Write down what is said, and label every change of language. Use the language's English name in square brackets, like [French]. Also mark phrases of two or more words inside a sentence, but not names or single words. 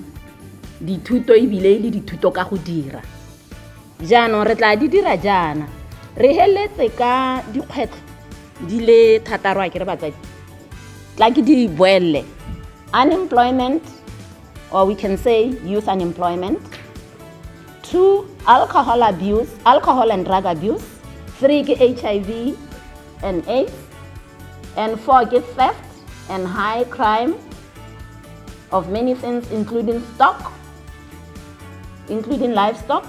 [Tswana] Dithuto ebile le dithuto ka go dira. Jaanong re tla di dira jaana. Re heletse ka dikgwetlho di le 6 a ke re batsadi. Tla ke di boelle. [English] Unemployment, or we can say youth unemployment. 2, alcohol and drug abuse. 3 ke HIV and AIDS. And 4 get theft and high crime of many things, including livestock.